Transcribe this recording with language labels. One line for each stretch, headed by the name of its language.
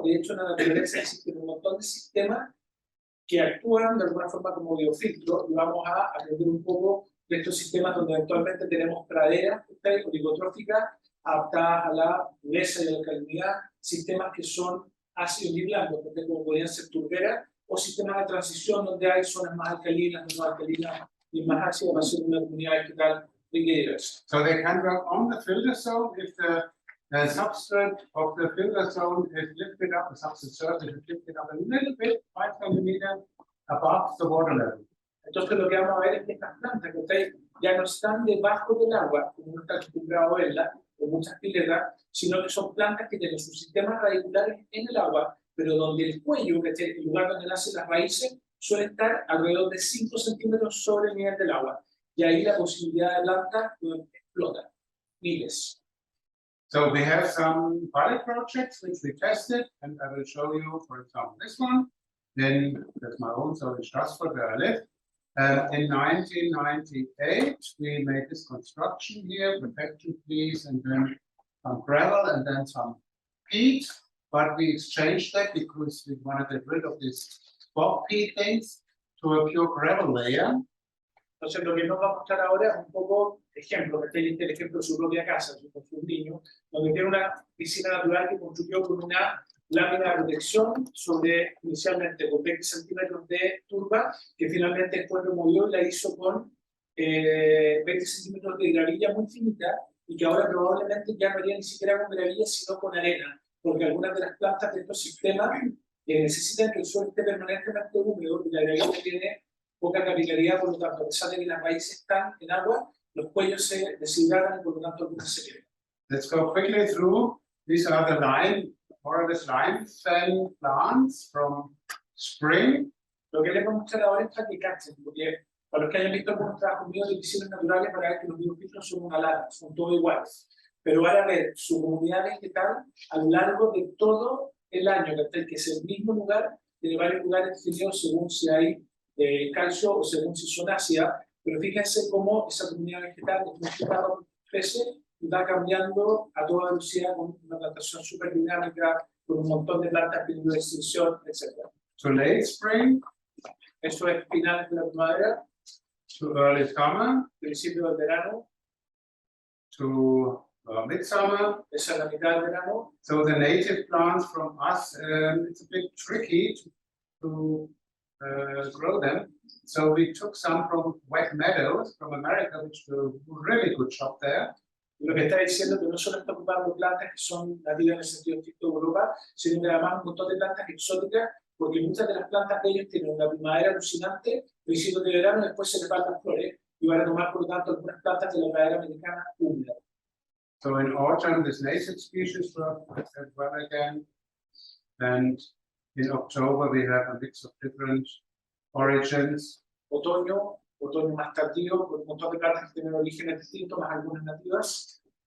Spanish: De hecho, en la naturaleza existen un montón de sistemas que actúan de alguna forma como biofiltro y vamos a aprender un poco de estos sistemas donde eventualmente tenemos praderas oligotróficas adaptadas a la dureza y la alcalinidad, sistemas que son ácidos y blandos, como podrían ser turberas, o sistemas de transición donde hay zonas más alcalinas, menos alcalinas y más ácidas para ser una comunidad vegetal diversa.
English: So they can work on the filter zone if the substrate of the filter zone is lifted up, the substrate surface is lifted up a little bit, 5 centimeters above the water level.
Spanish: Entonces lo que vamos a ver es que estas plantas que ustedes ya no están debajo del agua, como uno está acostumbrado a verla, con muchas piletas, sino que son plantas que tienen sus sistemas radiculares en el agua, pero donde el cuello, que es el lugar donde nacen las raíces, suele estar alrededor de 5 centímetros sobre el nivel del agua. Y ahí la posibilidad de planta explota, miles.
English: So we have some pilot projects which we tested, and I will show you, for example, this one. Then that's my own, so in Strasbourg, where I live. In 1998, we made this construction here, protection piece, and then some gravel, and then some peat. But we exchanged that because we wanted to get rid of these bog peat things to a pure gravel layer.
Spanish: Entonces, lo que nos va a mostrar ahora es un poco ejemplo, que el ejemplo de su propia casa, con su niño, donde tiene una piscina natural que construyó con una lámina de protección sobre, inicialmente, con 20 centímetros de turba, que finalmente después removió y la hizo con 20 centímetros de gravilla muy finita, y que ahora probablemente ya no haría ni siquiera con gravilla, sino con arena, porque algunas de las plantas de estos sistemas necesitan que el suelo esté permanentemente húmedo, y la gravilla tiene poca capilaridad, por lo tanto, a pesar de que las raíces están en agua, los cuellos se deshidratan y por lo tanto algunas se quedan.
English: Let's go quickly through. These are the more or less line-fell plants from spring.
Spanish: Lo que les voy a mostrar ahora es para que cachen, porque para los que hayan visto algunos trabajos míos de piscinas naturales, para ver que los biofiltros son una lata, son todos iguales. Pero van a ver su comunidad vegetal a lo largo de todo el año, que es el mismo lugar, tiene varios lugares definidos según si hay calcio o según si son ácidas, pero fíjense cómo esa comunidad vegetal crece y va cambiando a toda velocidad con una plantación súper dinámica, con un montón de plantas de extinción, etc.
English: To late spring,
Spanish: Eso es finales de la primavera,
English: to early summer,
Spanish: principio del verano,
English: to midsummer.
Spanish: esa es la mitad del verano.
English: So the native plants from us, it's a bit tricky to grow them. So we took some from wet meadows from America, which do a really good job there.
Spanish: Y lo que está diciendo es que no solo está ocupando plantas que son nativas en el sentido estricto de Europa, sino que además un montón de plantas exóticas, porque muchas de las plantas de ellos tienen una primavera alucinante, principios de verano, y después se les van las flores, y van a tomar por lo tanto algunas plantas de la pradera americana húmeda.
English: So in autumn, this native species work as well again. And in October, we have a mix of different origins.
Spanish: Otoño más tardío, con un montón de plantas que tienen orígenes distintos, más algunas nativas.